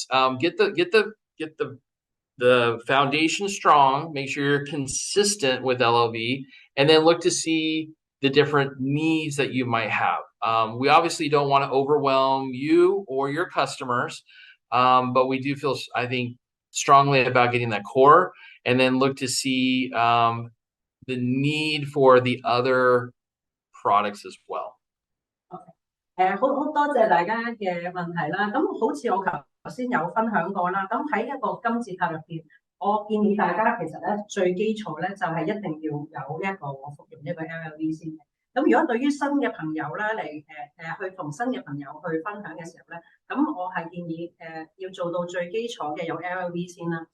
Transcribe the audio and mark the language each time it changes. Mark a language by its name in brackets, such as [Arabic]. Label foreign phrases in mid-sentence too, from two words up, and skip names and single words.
[English] Get the foundation strong, make sure you're consistent with LLV, and then look to see the different needs that you might have. We obviously don't want to overwhelm you or your customers, but we do feel, I think, strongly about getting that core, and then look to see the need for the other products as well. [Cantonese] 好多謝大家嘅問題啦。咁好似我頭先有分享過啦。咁喺一個金字塔入邊，我建議大家其實咧最基礎咧就係一定要有一個服用一個 LLV 先嘅。咁如果對於新嘅朋友咧嚟去同新嘅朋友去分享嘅時候咧，咁我係建議要做到最基礎嘅有 LLV 先啦。